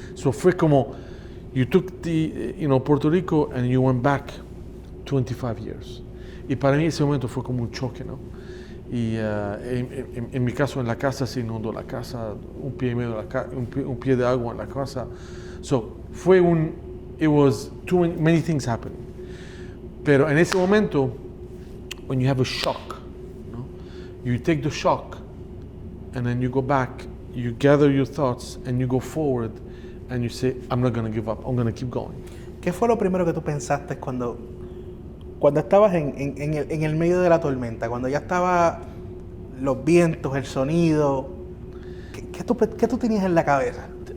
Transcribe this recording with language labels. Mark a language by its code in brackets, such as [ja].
[es] So fue como, [en] you took Puerto Rico and you went back 25 years. [es] Y para mí ese momento fue como un choque, ¿no? Y en mi caso, en la casa se inundó la casa, un pie y medio un pie de agua en la casa. [en] So, it was many things happening. [es] Pero en ese momento, [en] when you have a shock, [es] ¿no? [en] You take the shock, and then you go back, you gather your thoughts, and you go forward, and you say, I'm not going to give up, I'm going to keep going. [es] ¿Qué fue lo primero que tú pensaste cuando estabas en el medio de la tormenta? Cuando ya estaban los vientos, el sonido, ¿qué tú tenías en la cabeza?